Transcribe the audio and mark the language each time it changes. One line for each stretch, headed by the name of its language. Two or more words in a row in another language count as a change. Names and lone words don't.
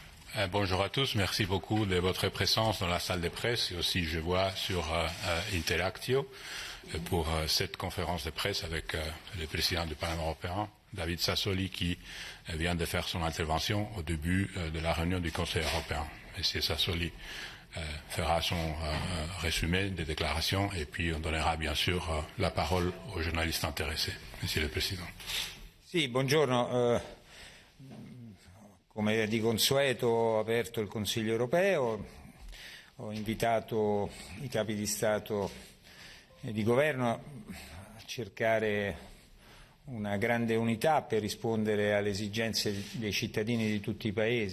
French: Bonjour à tous, merci beaucoup de votre présence dans la salle de presse et aussi je vois sur Interactio pour cette conférence de presse avec le président du Parlement européen, David Sassoli, qui vient de faire son intervention au début de la réunion du Conseil européen. Monsieur Sassoli fera son résumé des déclarations et puis on donnera bien sûr la parole aux journalistes intéressés. Monsieur le Président.
Italian: Sì, buongiorno. Come di consueto ho aperto il Consiglio europeo, ho invitato i capi di Stato e di Governo a cercare una grande unità per rispondere alle esigenze dei cittadini di tutti i Paesi.